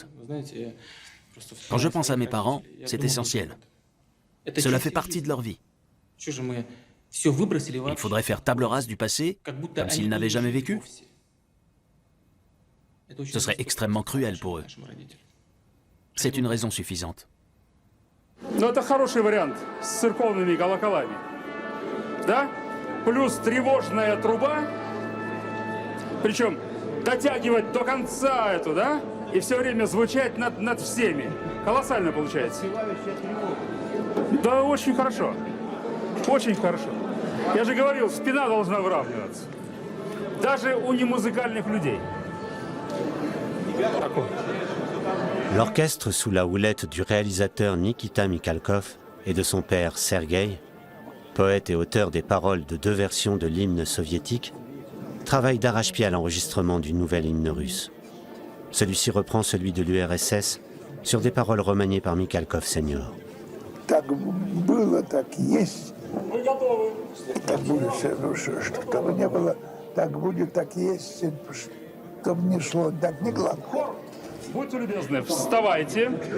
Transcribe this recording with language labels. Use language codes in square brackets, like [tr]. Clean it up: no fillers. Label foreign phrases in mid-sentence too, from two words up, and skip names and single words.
[fr] Quand je pense à mes parents, c'est essentiel. Cela fait partie de leur vie. Il faudrait faire table rase du passé, comme s'ils n'avaient jamais vécu. Ce serait extrêmement cruel pour eux. C'est une raison suffisante. [ru] Ну, это хороший вариант с церковными колоколами. Да? Плюс тревожная труба. Причем дотягивать до конца эту, да? И все время звучать над всеми. Колоссально получается. Да, очень хорошо. Очень хорошо. Я же говорил, спина должна выравниваться. Даже у немузыкальных людей. [fr] L'orchestre, sous la houlette du réalisateur Nikita Mikhalkov et de son père Sergueï, poète et auteur des paroles de 2 versions de l'hymne soviétique, travaille d'arrache-pied à l'enregistrement du nouvel hymne russe. Celui-ci reprend celui de l'URSS sur des paroles remaniées par Mikhalkov senior. [ru] Так было, так есть. Так будет, чтобы не было, так будет, так есть, чтобы не шло, так не гладко. Будьте любезны, вставайте.